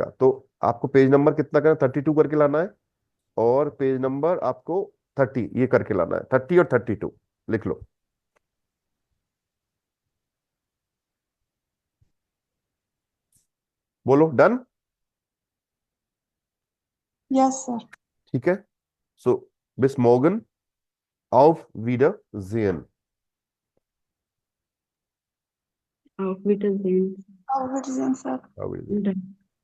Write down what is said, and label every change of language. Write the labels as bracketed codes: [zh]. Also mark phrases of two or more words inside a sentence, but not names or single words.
[hi] तो आपको पेज नंबर कितना करना, 32 करके लाना है, और पेज नंबर आपको 30 ये करके लाना है, 30 और 32 लिख लो। बोलो डन। [en] Yes, sir. [hi] ठीक है, सो [de] bis morgen, auf Wiedersehen। Auf Wiedersehen. Auf Wiedersehen, sir. Auf Wiedersehen। [en] Done.